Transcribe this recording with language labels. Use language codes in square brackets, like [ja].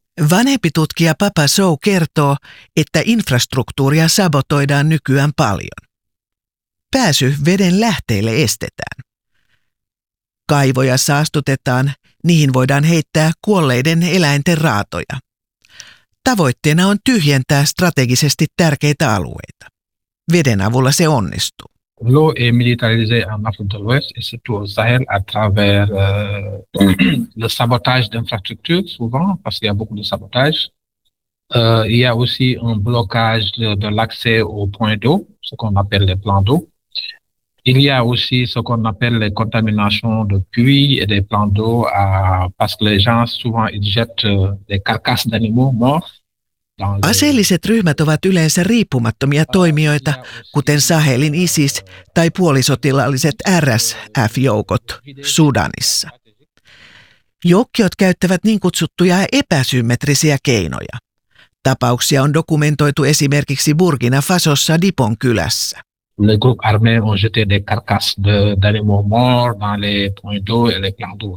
[fi] Vanhempi tutkija Papa Sow kertoo, että infrastruktuuria sabotoidaan nykyään paljon. Pääsy veden lähteille estetään. Kaivoja saastutetaan, niihin voidaan heittää kuolleiden eläinten raatoja. Tavoitteena on tyhjentää strategisesti tärkeitä alueita. Veden avulla se onnistuu. [fr] Law est militarisé en Afrique de l'Ouest et surtout au Sahel à travers le sabotage d'infrastructures, souvent parce qu'il y a beaucoup de sabotage. Il y a aussi un blocage de l'accès aux points d'eau, ce qu'on appelle les plans d'eau. Il y a aussi ce qu'on appelle les contaminations de puits et des plans d'eau parce que les gens souvent ils jettent des carcasses d'animaux morts. [fi] Aseelliset ryhmät ovat yleensä riippumattomia toimijoita, kuten Sahelin ISIS tai puolisotilaalliset RSF-joukot Sudanissa. Joukkiot käyttävät niin kutsuttuja epäsymmetrisiä keinoja. Tapauksia on dokumentoitu esimerkiksi Burkina Fasossa Dibon kylässä. [fr] Le groupe armé ont jeté des carcasses d'animaux morts dans les points d'eau et les plans d'eau.